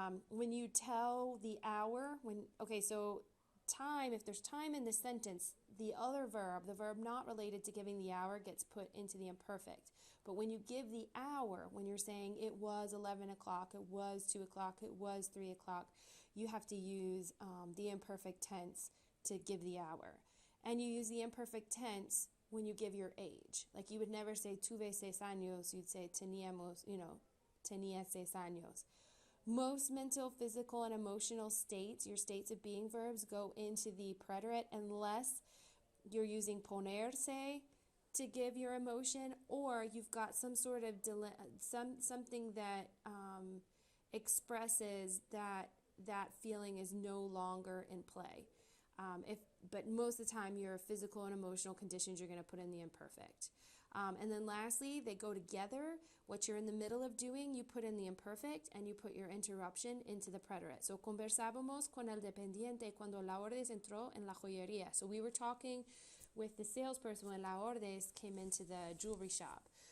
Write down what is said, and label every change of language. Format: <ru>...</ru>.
<en>When you tell the hour, so time, if there's time in the sentence, the other verb, the verb not related to giving the hour, gets put into the imperfect. But when you give the hour, when you're saying it was 11 o'clock, it was 2 o'clock, it was 3 o'clock, you have to use the imperfect tense to give the hour. And you use the imperfect tense when you give your age. Like you would never say</en> <es>tuve 6 años,</es> <en>you'd say</en> <es>teníamos, tenía 6 años.</es> <en>Most mental, physical, and emotional states, your states of being verbs, go into the preterit unless you're using ponerse to give your emotion, or you've got some sort of something that expresses that feeling is no longer in play. But most of the time, your physical and emotional conditions, you're going to put in the imperfect. And then lastly, they go together. What you're in the middle of doing, you put in the imperfect and you put your interruption into the preterit.</en> <es>So, conversábamos con el dependiente cuando Lourdes entró en la joyería.</es> <en>So, we were talking with the salesperson when Lourdes came into the jewelry shop.</en>